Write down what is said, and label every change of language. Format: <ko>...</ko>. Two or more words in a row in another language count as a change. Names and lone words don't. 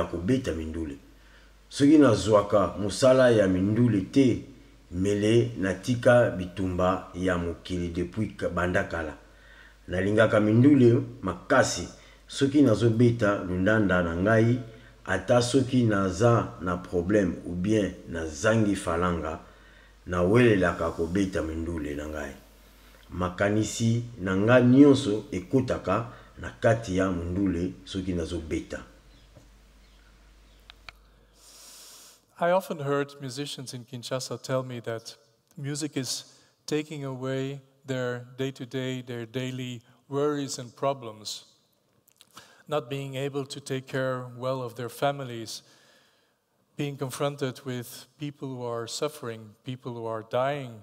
<ln>kobeta mindule soki nazwaka mosala ya mindule te mele natika bitumba ya mokili depuis banda kala nalingaka mindule makasi soki nazobeta lundanda na ngai ata soki naza na problème</ln> <fr>ou bien</fr> <ln>nazangi falanga nawelelaka kobeta mindule na ngai makanisi na nga nyonso ekotaka na kati ya mindule soki nazobeta.</ln> <en>I often heard musicians in Kinshasa tell me that music is taking away their day-to-day, their daily worries and problems, not being able to take care well of their families, being confronted with people who are suffering, people who are dying.</en>